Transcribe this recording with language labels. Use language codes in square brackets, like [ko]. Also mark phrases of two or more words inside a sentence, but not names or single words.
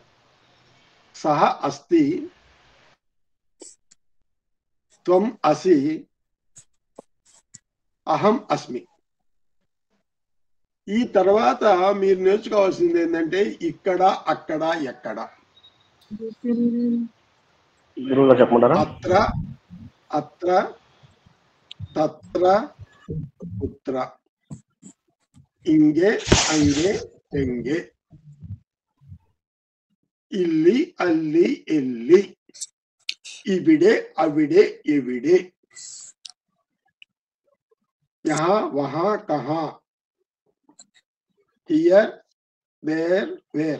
[sa] सः अस्ति, त्वं असि, अहं अस्मि. [te] ఈ తర్వాత మీరు నేర్చుకోవాల్సింది ఏంటంటే ఇక్కడ, అక్కడ, ఎక్కడ. [sa] अत्र, अत्र, तत्र, कुत्र, [ta] இங்கே, அங்கே, எங்கே, [kn] ಇಲ್ಲಿ, ಅಲ್ಲಿ, ಎಲ್ಲಿ, [ml] ഇവിടെ, അവിടെ, എവിടെ, [hi] यहाँ, वहाँ, कहाँ, [en] here, there, where.